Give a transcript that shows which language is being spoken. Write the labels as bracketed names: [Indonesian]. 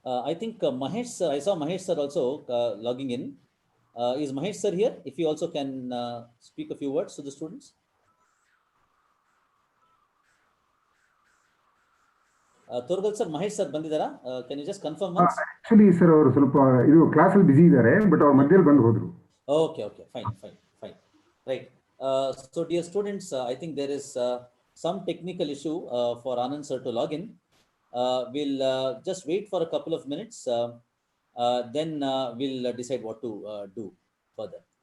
[English] I think Mahesh sir, I saw Mahesh sir also logging in. Is Mahesh sir here? If you also can speak a few words to the students. Torgal sir, Mahesh sir [Kannada] ಬಂದಿದ್ದಾರಾ? [English] Can you just confirm once? [Kannada] Actually sir ಅವರು ಸ್ವಲ್ಪ ಇದು ಕ್ಲಾಸಲ್ಲಿ ಬಿಸಿ ಇದ್ದಾರೆ, but ಅವ್ರ ಮಧ್ಯದಲ್ಲಿ ಬಂದು ಹೋದ್ರು. [English] Okay, fine. Right. So dear students, I think there is some technical issue for Anand sir to log in. We'll just wait for a couple of minutes. Then we'll decide what to do further.